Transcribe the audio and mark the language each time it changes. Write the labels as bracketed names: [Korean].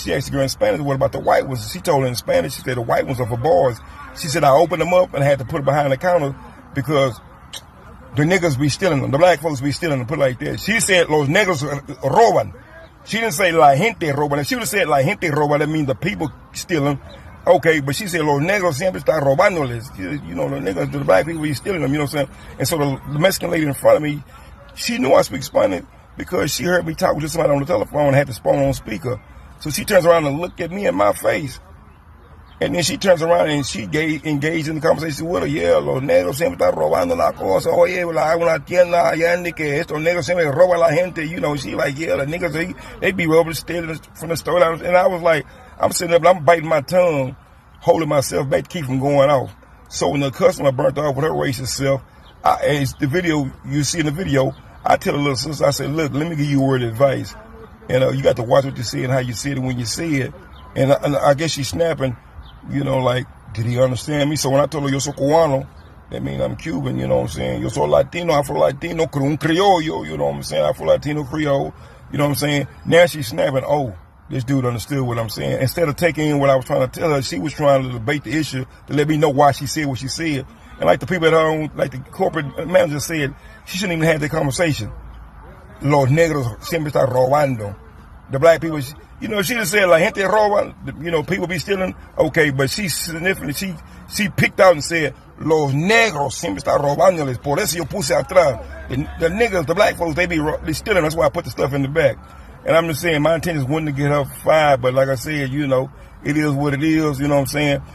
[English] She asked the girl in Spanish, what about the white ones? She told her in Spanish, she said the white ones are for boys. She said I opened them up and I had to put it behind the counter because the niggas be stealing them. The black folks be stealing them, put it like that. She said, [Spanish] los negros roban. [English] She didn't say [Spanish] la gente roban. [English] If she would have said la gente roban, that means the people stealing. Okay, but she said, [Spanish] los negros siempre están robándoles. [English] You know, the niggas, the black people be stealing them, you know what I'm saying? And so the Mexican lady in front of me, she knew I speak Spanish because she heard me talk with somebody on the telephone and had the phone on speaker. So she turns around and looked at me in my face. And then she turns around and she engaged in the conversation with her. [Spanish] Yeah, los negros siempre están robando la cosa. Oye, una tienda allá en que estos negros siempre roban la gente. [English] You know, she like, yeah, the niggas, they be robbing, stealing from the store. And I was like, I'm sitting up, I'm biting my tongue, holding myself back to keep from going off. So when the customer burnt off with her racist self, it's the video, you see in the video, I tell the little sister, I said, look, let me give you a word of advice. And you got to watch what you see and how you see it when you see it. And I guess she's snapping. You know, like, did he understand me? So when I told her, [Spanish] yo soy cubano, [English] that means I'm Cuban, you know what I'm saying? [Spanish] Yo soy Latino, Afro-Latino, un criollo, [English] you know what I'm saying? Afro-Latino, Creole, you know what I'm saying? Now she's snapping, oh, this dude understood what I'm saying. Instead of taking in what I was trying to tell her, she was trying to debate the issue to let me know why she said what she said. And like the people at home, like the corporate manager said, she shouldn't even have that conversation. [Spanish] Los negros siempre están robando. [English] The black people, you know, she just said, like, [Spanish] gente roba, [English] you know, people be stealing. Okay, but she significantly, she picked out and said, [Spanish] los negros siempre están robándoles. Por eso yo puse atrás. [English] The niggas, the black folks, they stealing. That's why I put the stuff in the back. And I'm just saying, my intention wasn't to get her fired, but like I said, you know, it is what it is, you know what I'm saying?